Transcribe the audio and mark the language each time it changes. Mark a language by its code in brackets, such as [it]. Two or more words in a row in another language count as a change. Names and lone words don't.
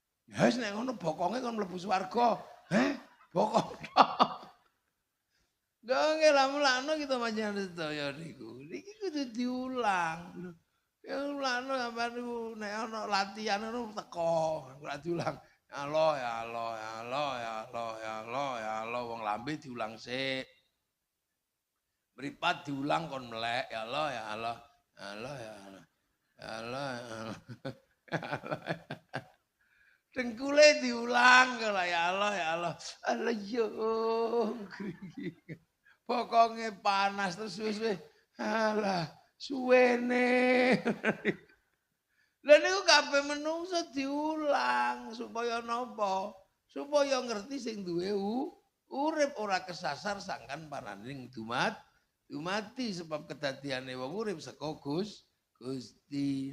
[jv] Ya wis nek ngono bokonge kon mlebu swarga. Bokong. Nggih lamun-lamun kita panjenengan sedaya niku. Niki kudu diulang. Ya ulangno sampean niku nek ana latihan ngono teko, ora diulang. Ya Allah, ya Allah, ya Allah, ya Allah, ya Allah, ya Allah, wong lambe diulang sik. Mripat diulang kon melek, ya Allah, ya Allah, ya Allah, ya Allah. Ya Allah, ya Allah. Ya Allah. Dengkule diulang kalau ya Allah, ya Allah. Allah yo. Pokoke panas terus wis. Alah, suwene. Lha niku kabeh menungso diulang supaya napa? Supaya ngerti sing duwe urip ora kesasar sangkan paraning dumati sebab kedadiane wong urip saka Gusti.